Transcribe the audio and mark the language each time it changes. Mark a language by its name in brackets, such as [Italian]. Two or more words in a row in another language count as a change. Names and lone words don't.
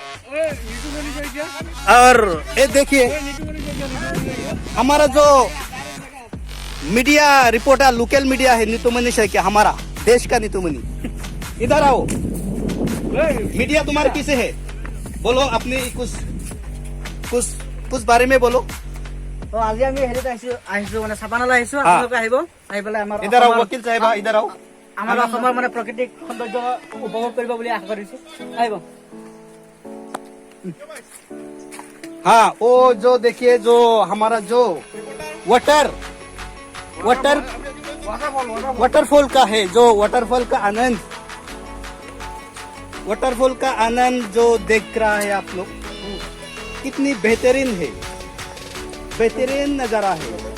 [Hindi] और ये देखिए हमारा जो मीडिया रिपोर्टर, लोकल मीडिया है, नीतूमणि शेख, हमारा देश का नीतूमणि। इधर आओ, मीडिया तुम्हारे पीछे है। बोलो अपने कुछ बारे में बोलो। [Assamese] तो আজি আমি হেৰিত আহিছো মানে চাপানালৈ আহিছো। [Hindi] हाँ। [Assamese] আপোনালোকে আহিব, আহি পেলাই আমাৰ [Hindi] इधर आओ वकील साहेबा, इधर आओ। [Assamese] আমাৰ অসমৰ মানে প্ৰাকৃতিক সৌন্দৰ্য উপভোগ কৰিব বুলি আশা কৰিছো। আহিব। [Hindi] हाँ, वो जो देखिए जो हमारा जो वाटरफॉल का है, जो वाटरफॉल का आनंद जो देख रहा है आप लोग, कितनी बेहतरीन है, बेहतरीन नजारा है।